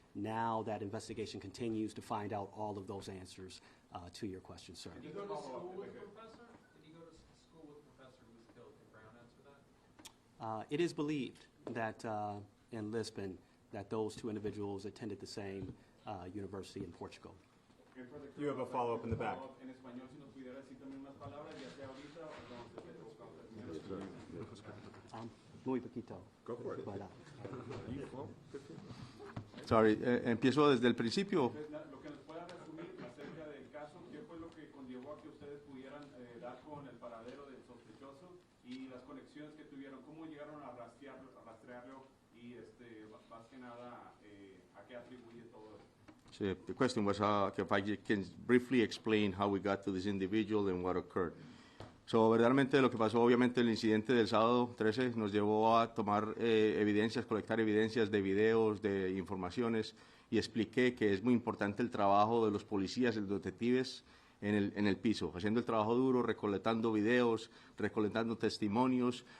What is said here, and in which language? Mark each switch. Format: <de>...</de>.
<en>Now that investigation continues to find out all of those answers to your question, sir. Did he go to school with a professor? Did he go to school with a professor who was killed? Can Brown answer that? It is believed that in Lisbon, that those two individuals attended the same university in Portugal. You have a follow-up in the back.</en> <es>En español, si nos pudiera decir también unas palabras, ya sea ahorita o cuando se Muy poquito.</es> <en>Go for it. But,</en> <es>Sorry, empiezo desde el principio. Lo que nos pueda resumir acerca del caso, ¿qué fue lo que conllevó a que ustedes pudieran dar con el paradero del sospechoso y las conexiones que tuvieron? ¿Cómo llegaron a rastrearlo y más que nada a qué atribuye todo eso?</es> <en>So the question was if I can briefly explain how we got to this individual and what occurred.</en> <es>So, verdaderamente lo que pasó, obviamente el incidente del sábado 13 nos llevó a tomar evidencias, colectar evidencias de videos, de informaciones, y expliqué que es muy importante el trabajo de los policías, de los detectives en el piso, haciendo el trabajo duro, recolectando videos, recolectando testimonios.</es>